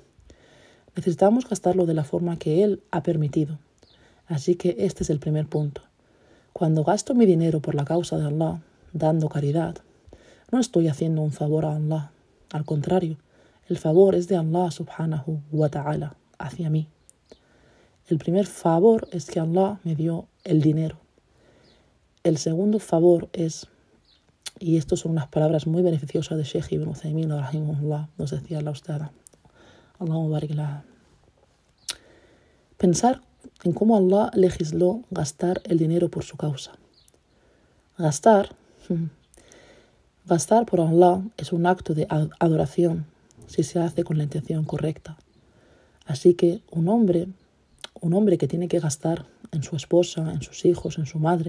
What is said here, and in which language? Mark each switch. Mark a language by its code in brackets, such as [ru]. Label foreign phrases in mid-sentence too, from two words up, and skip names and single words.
[es] Necesitamos gastarlo de la forma que Él ha permitido. Así que este es el primer punto. Cuando gasto mi dinero por la causa de Allah, dando caridad, no estoy haciendo un favor a Allah. Al contrario, el favor es de Allah [ar] سبحانه وتعالى [es] hacia mí. El primer favor es que Allah me dio el dinero. El segundo favor es, y estas son unas palabras muy beneficiosas de Sheikh Ibn Uthaymin, rahimahullah, nos decía la ustada, [ar] اللهم بارك لها. [es] Pensar en cómo Allah legisló gastar el dinero por su causa. Gastar por Allah es un acto de adoración si se hace con la intención correcta. Así que un hombre que tiene que gastar en su esposa, en sus hijos, en su madre.